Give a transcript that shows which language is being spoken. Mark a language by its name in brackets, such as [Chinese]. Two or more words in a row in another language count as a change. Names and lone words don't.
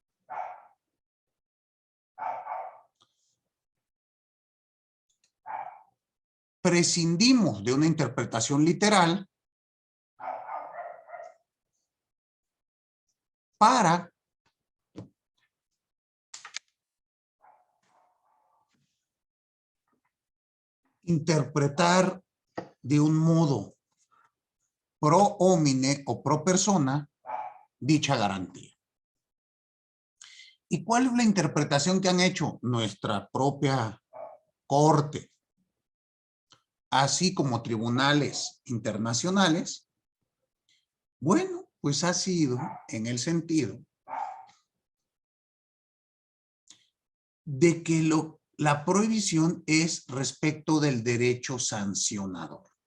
[Spanish] prescindimos de una interpretación literal para interpretar de un modo [Latin] pro homine [Spanish] o [Latin] pro persona [Spanish] dicha garantía. ¿Y cuál es la interpretación que han hecho nuestra propia Corte, así como tribunales internacionales? Bueno, pues ha sido en el sentido de que la prohibición es respecto del derecho sancionador.